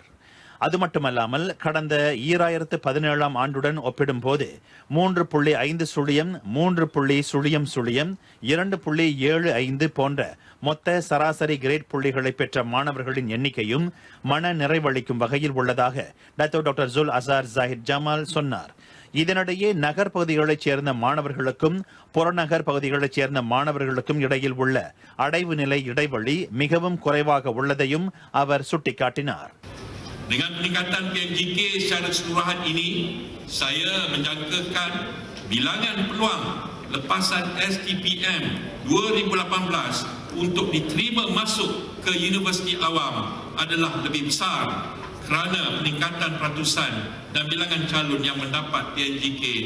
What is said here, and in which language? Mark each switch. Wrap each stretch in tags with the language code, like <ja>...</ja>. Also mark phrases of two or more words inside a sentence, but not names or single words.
<ta>அது மட்டுமல்லாமல் கடந்த 2017 ஆண்டுடன் ஒப்பிடும்போது 3.5 3.0 2.75 போன்ற மொத்த சராசரி கிரேட் புள்ளிகளை பெற்ற மாணவர்களின் எண்ணிக்கையும் மன நிறைவளிக்கும் வகையில் உள்ளதாக டத்தோ டாக்டர் ஜுல் அஸ்ஹார் ஜாஹித் ஜமால் சொன்னார். இதனிடையே நகர் பகுதிகளைச் சேர்ந்த மாணவர்களுக்கும் புறநகர் பகுதிகளைச் சேர்ந்த மாணவர்களுக்கும் இடையில் உள்ள அடைவு நிலை இடைவெளி மிகவும் குறைவாக உள்ளதையும் அவர் சுட்டிக்காட்டினார்.</ta> <ms>Dengan peningkatan PNGK secara keseluruhan ini, saya menjangkakan bilangan peluang lepasan STPM 2018 untuk diterima masuk ke Universiti Awam adalah lebih besar kerana peningkatan peratusan dan bilangan calon yang mendapat PNGK</ms>